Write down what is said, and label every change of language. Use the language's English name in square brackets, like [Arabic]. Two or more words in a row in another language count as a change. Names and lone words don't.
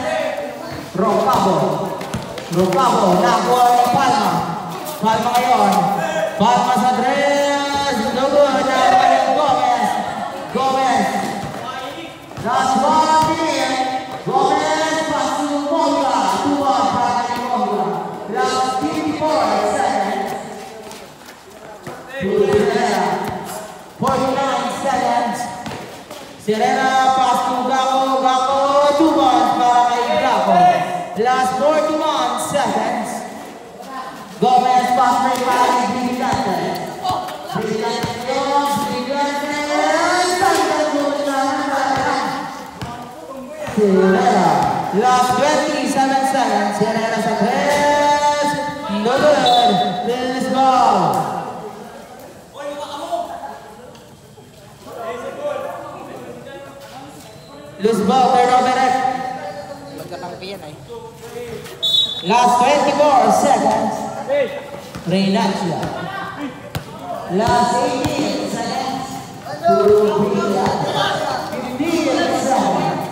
[Filipino] Rocabo. Nakuha ni Palma. Palma ngayon. Palma sa dress. [English] No good. [Filipino] Nakuha ni Gomez. [English] Last 1 minute. Gomez pass to Monga. 2-1 [Filipino] para kay [English] Monga. Last 54 seconds. To Serrera. 49 seconds. Serrera pass to Gako. [Filipino] 2 points para kay Gako. [English] Last 41 seconds. Gomez pass break [Filipino] para kay [English] Brillantes. Serrera. Last 27 seconds. Serrera sa press. No good. Finish ball. Loose ball. Turnover. [Filipino] yan ay. [English] Last 24 seconds. Reinancia. Last 18 seconds. Turbina. 15 seconds.